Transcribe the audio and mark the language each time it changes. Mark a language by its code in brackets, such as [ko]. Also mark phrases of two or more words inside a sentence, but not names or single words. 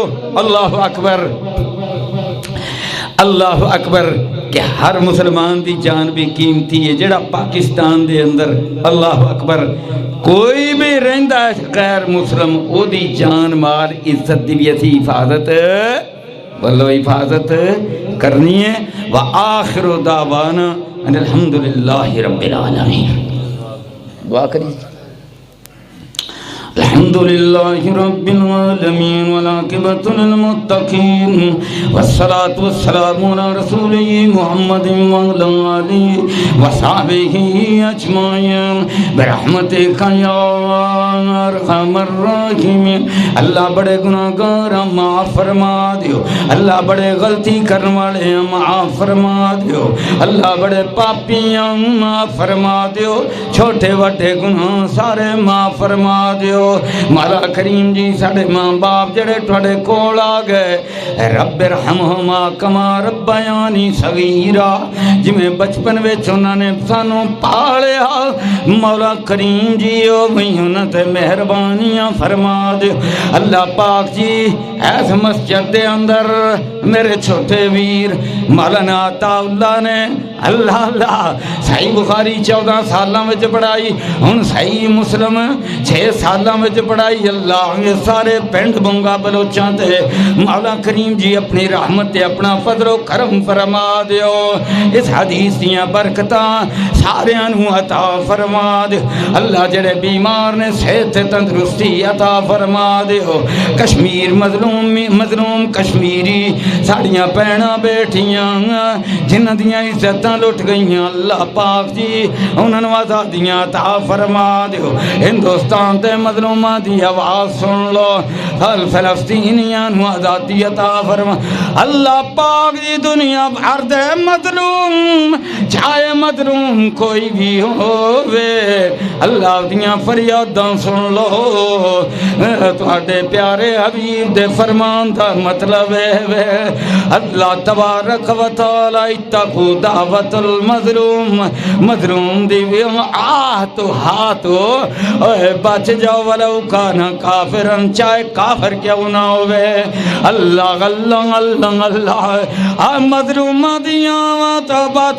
[ar] اللہ اکبر اللہ اکبر، [pa] کہ ہر مسلمان دی جان بھی قیمتی ہے، جڑا پاکستان دے اندر [ar] اللہ اکبر [pa] کوئی بھی رہندا ہے غیر مسلم، او دی جان مال عزت دی بھی اسی حفاظت بولو حفاظت کرنی ہے۔ [ar] وآخر دعوانا ان الحمدللہ رب العالمین۔ [pa] دعا کری [ar] الحمد لله رب العالمين والعاقبة للمتقين والصلاة والسلام على رسوله محمد وعلى آله وصحبه أجمعين برحمتك يا أرحم الراحمين [pa] اللہ بڑے گناہگار معاف فرما دیو اللہ بڑے غلطی کرنے والے معاف فرما دیو اللہ بڑے پاپیاں معاف فرما دیو چھوٹے وڈے گناہ سارے معاف فرما دیو مولا کریم جی ساڑے ماں باپ جڑے ٹھوڑے کول آ گئے [ar] رب ارحمہما کما ربیانی صغیرا [pa] جمیں بچپن وچ انہاں نے سانوں پالیا مولا کریم جی او انہاں تے مہربانیاں فرما دے اللہ پاک جی ایس مسجد دے اندر میرے چھوٹے ویر مولانا عطا اللہ نے اللہ صحیح بخاری 14 سالاں وچ پڑھائی ہن صحیح مسلم 6 سالاں وچ پڑھائی اللہ یہ سارے پنڈ بنگا بلوچاں تے مولا کریم جی اپنی رحمت تے اپنا فضل و کرم فرما دیو اس حدیث دیاں برکتاں سارے انہوں عطا فرما دیو اللہ جڑے بیمار نے صحت تے تندرستی عطا فرما دیو کشمیر مظلوم کشمیری ساڑیاں پہنا بیٹھیاں جنہ دیاں عزتاں لٹ گئیاں اللہ پاک جی انہوں نے آزادیاں عطا فرما دیو ہندوستان تے مظلوماں دی آواز سن لو ہر فلسطینیاں نو آزادی عطا فرما اللہ پاک جی دنیا بھر دے مظلوم چاہے مظلوم کوئی بھی ہووے اللہ دیاں فریاداں سن لو تواڈے پیارے حبیب دے فرمان دا مطلب ہے [ar] اللہ تبارک و تعالی اتقوا دعوت المظلوم [pa] مظلوم دی تو ہاتھو بچ جاؤ [ar] ولو کانا کافرن [pa] چاہے کافر کیوں نہ ہوئے [ar] اللہ اللہ اللہ اللہ [pa] مظلوم دیاں تو بچ